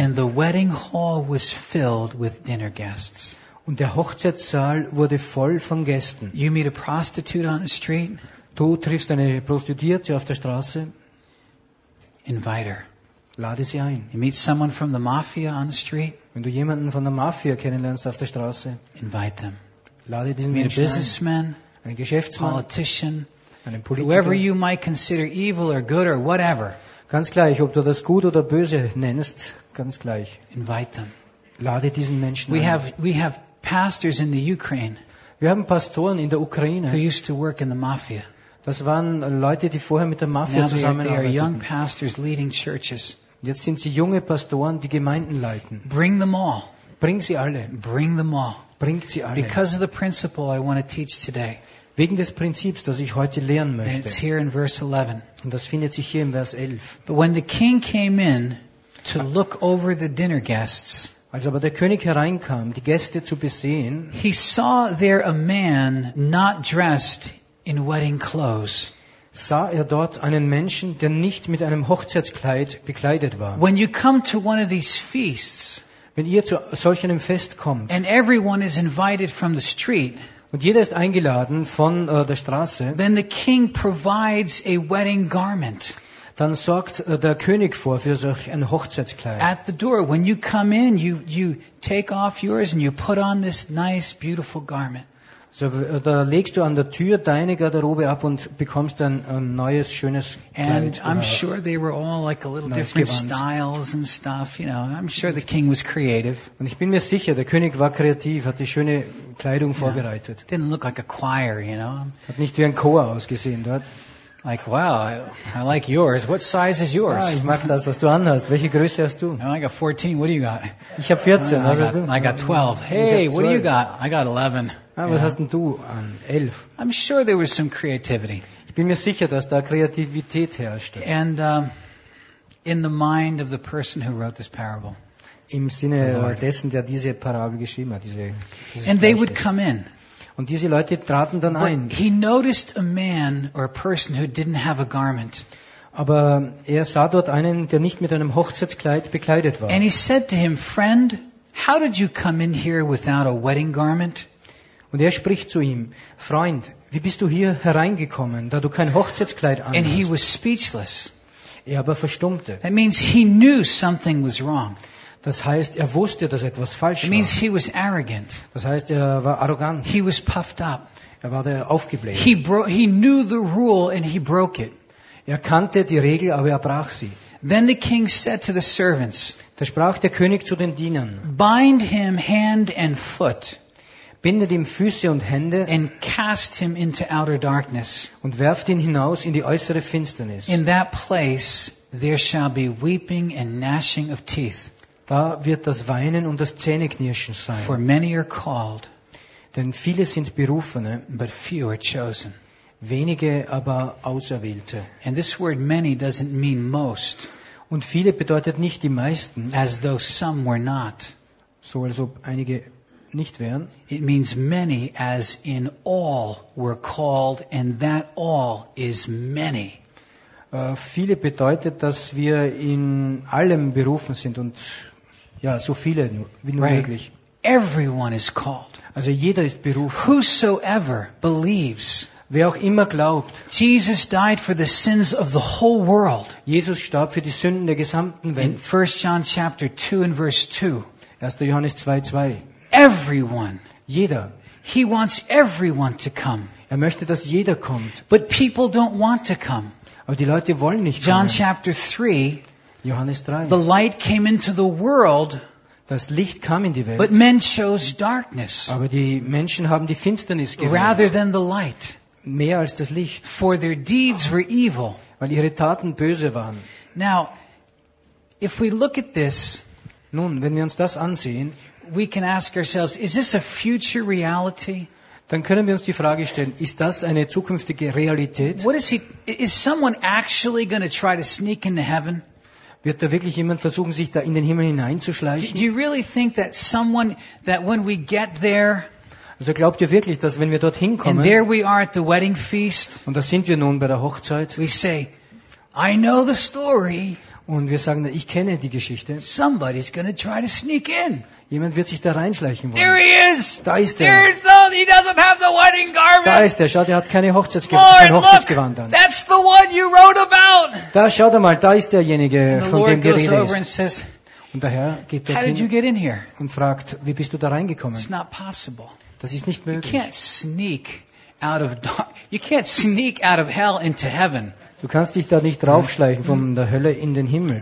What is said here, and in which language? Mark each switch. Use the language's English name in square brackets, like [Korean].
[English] And the wedding hall was filled with dinner guests. [German] Und der Hochzeitssaal wurde voll von Gästen. [English] You meet a prostitute on the street. [German] Du triffst eine Prostituierte auf der Straße. [English] Invite her. [German] Lade sie ein. [English] You meet someone from the mafia on the street. [German] Wenn du jemanden von der Mafia kennenlernst auf der Straße. [English] Invite them. [German] Lade diesen Menschen ein. [English] Meet a businessman. [German] Einen Geschäftsmann. [English] Politician. [German] Einen Politiker. [English] Whoever you might consider evil or good or whatever. [German] Ganz gleich, ob du das gut oder böse nennst, ganz gleich. [English] Invite them. [German] Lade diesen Menschen [English] we [German] ein. [English] We have pastors in the Ukraine. [German] Wir haben Pastoren in der Ukraine. [English] Who used to work in the mafia. [German] Das waren Leute, die vorher mit der Mafia zusammenarbeiteten. [English] They are young pastors leading churches. [German] Jetzt sind sie junge Pastoren, die Gemeinden leiten. [English] Bring them all. [German] Bring sie alle. [English] Bring them all. [German] Bringt sie alle. [English] Because of the principle I want to teach today. [German] Wegen des Prinzips, das ich heute lernen möchte. [English] And it's here in verse 11. [German] Und das findet sich hier im Vers 11. [English] But when the king came in to look over the dinner guests, [German] als aber der König hereinkam, die Gäste zu besehen, [English] he saw there a man not dressed in wedding clothes. [German] Sah er dort einen Menschen, der nicht mit einem Hochzeitskleid bekleidet war. [English] When you come to one of these feasts, [German] wenn ihr zu solch einem Fest kommt, [English] and everyone is invited from the street, [German] und jeder ist eingeladen von der Straße, [English] then the king provides a wedding garment. [German] Dann sorgt der König vor für solch ein Hochzeitskleid. [English] At the door, when you come in, you take off yours and you put on this nice, beautiful garment. [German] So, da legst du an der Tür deine Garderobe ab und bekommst dann ein neues, schönes Kleid. [English] And I'm sure they were all like a little different styles and stuff, you know. I'm sure the king was creative. [German] Und ich bin mir sicher, der König war kreativ, hat die schöne Kleidung vorbereitet. [English] Yeah. Didn't look like a choir, you know. [German] Hat nicht wie ein Chor ausgesehen dort. [English] Like, wow, I like yours. What size is yours? [German] Ich mag das, was du anhast. Welche Größe hast du? [English] I got 14. What do you got? [German] Ich habe 14. Was hast du? [English] I got 12. Hey, what do you got? I got 11. [German] Ah, was hast denn du an 11? [English] I'm sure there was some creativity. [German] Ich bin mir sicher, dass da Kreativität herrschte. [English] And in the mind of the person who wrote this parable. [German] Im Sinne dessen, der diese Parabel geschrieben hat, diese. [English] And they would come in. [German] Und diese Leute traten dann ein. [English] He noticed a man or a person who didn't have a garment. [German] Aber er sah dort einen, der nicht mit einem Hochzeitskleid bekleidet war. [English] And he said to him, friend, how did you come in here without a wedding garment? [German] Und er spricht zu ihm, Freund, wie bist du hier hereingekommen, da du kein Hochzeitskleid anhast? [English] And he was speechless. [German] Er aber verstummte. [English] That means he knew something was wrong. [German] Das heißt, er wusste, dass etwas falsch war. [English] Means he was arrogant. [German] Das heißt, er war arrogant. [English] He was puffed up. [German] Er war aufgebläht. [English] He knew the rule and he broke it. [German] Er kannte die Regel, aber er brach sie. [English] Then the king said to the servants, [German] da sprach der König zu den Dienern, [English] bind him hand and foot. [German] Bindet ihm Füße und Hände [English] and cast him into outer darkness. [German] Und werft ihn hinaus in die äußere Finsternis. [English] In that place there shall be weeping and gnashing of teeth. [German] Da wird das Weinen und das Zähneknirschen sein. [English] For many are called, [German] denn viele sind Berufene, [English] but few are chosen. [German] Wenige aber Auserwählte. [English] And this word many doesn't mean most, [German] und viele bedeutet nicht die meisten, [English] as though some were not. [German] So als ob einige nicht wären. [English] It means many as in all were called, and that all is many. [German] Viele bedeutet, dass wir in allem berufen sind und ja, so viele wie nur [English] right. [German] Möglich. [English] Everyone is called. [German] Also jeder ist berufen. [English] Whosoever believes. [German] Wer auch immer glaubt. [English] Jesus died for the sins of the whole world. [German] Jesus starb für die Sünden der gesamten Welt. [English] In 1 John chapter 2 and verse 2. [German] 1. Johannes 2:2. [English] Everyone. [German] Jeder. [English] He wants everyone to come. [German] Er möchte, dass jeder kommt. [English] But people don't want to come. [German] Aber die Leute wollen nicht [English] John [German] kommen. [English] Chapter 3. [German] Johannes 3. [English] The light came into the world. [German] Das Licht kam in die Welt. [English] But men chose darkness. [German] Aber die Menschen haben die Finsternis gewählt. [English] Rather than the light. [German] Mehr als das Licht. [English] For their deeds were evil. [German] Weil ihre Taten böse waren. [English] Now, if we look at this, [German] Nun, wenn wir uns das ansehen, [English] we can ask ourselves, is this a future reality? [German] Dann können wir uns die Frage stellen, ist das eine zukünftige Realität? [English] What is he, is someone actually going to try to sneak into heaven? [German] Wird da wirklich jemand versuchen, sich da in den Himmel hineinzuschleichen? [English] Do you really think that someone, that when we get there, [German] also glaubt ihr wirklich, dass wenn wir dorthin kommen, [English] and there we are at the wedding feast, [German] und da sind wir nun bei der Hochzeit, [English] we say, I know the story. [German] Und wir sagen, ich kenne die Geschichte. [English] Somebody's gonna try to sneak in. [German] Jemand wird sich da reinschleichen wollen. [English] There he is. [German] Da ist er. [English] There is the, he doesn't have the wedding garment. [German] Da ist er. Schau, der hat keine Hochzeitsgewand an. [English] That's the one you wrote about. [German] Da schaut er mal, da ist derjenige, von dem die Rede ist. Und der Herr geht dorthin. [English] How did you get in here? [German] Und fragt, wie bist du da reingekommen? [English] It's not possible. [German] Das ist nicht möglich. [English] You can't sneak out of dark. You can't sneak out of hell into heaven. [German] Du kannst dich da nicht draufschleichen von der Hölle in den Himmel.